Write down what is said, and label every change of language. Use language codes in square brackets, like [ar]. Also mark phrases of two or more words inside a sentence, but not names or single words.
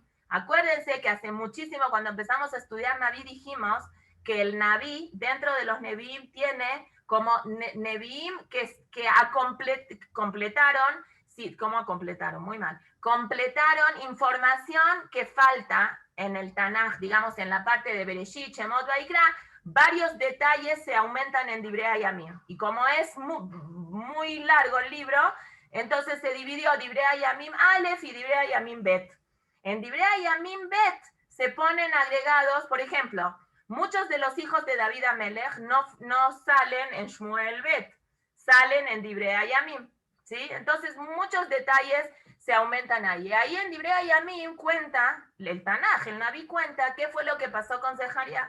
[es] Acuérdense que hace muchísimo, cuando empezamos a estudiar Naví, dijimos que el Naví, dentro de los Nevi'im, tiene como Nevi'im que completaron, sí, ¿cómo completaron? Muy mal. Completaron información que falta en el Tanaj, digamos, en la parte de Bereshit, Shemot, Vaikra. Varios detalles se aumentan en Divrei Yamim. Y como es muy largo el libro, entonces se dividió Divrei Yamim Aleph y Divrei Yamim Bet. En Divrei Yamim Bet se ponen agregados, por ejemplo, muchos de los hijos de David Amelech no salen en Shmuel Bet, salen en Divrei Yamim, ¿sí? Entonces muchos detalles se aumentan ahí. Ahí en Divrei Yamim cuenta, el Tanaj, el Naví cuenta qué fue lo que pasó con Zeharia.